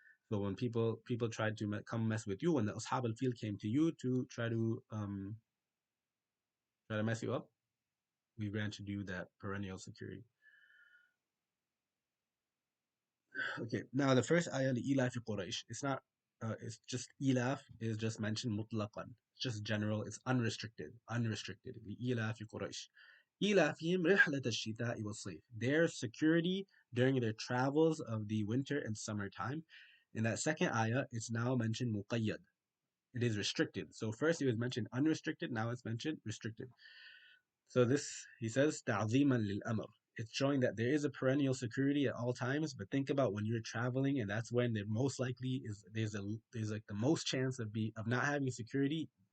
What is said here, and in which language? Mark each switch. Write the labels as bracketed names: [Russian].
[English] So when people tried to come mess with you, when the Ashab al-Fil came to you to try to mess you up, we granted you that perennial security. Okay, now the first ayah, Ilaf Quraysh, it's not, it's just Ilaf is just mentioned mutlaqan. It's just general, it's unrestricted, unrestricted. Ilaf Quraysh. [Arabic] إيلافهم رحلة الشتاء والصيف. [English] Their security during their travels of the winter and summertime. In that second ayah, it's now mentioned muqayyad. It is restricted. So first it was mentioned unrestricted, now it's mentioned restricted. So this, he says, ta'ziman lil amr. It's showing that there is a perennial security at all times, but think about when you're traveling, and that's when there most likely is there's like the most chance of not having security.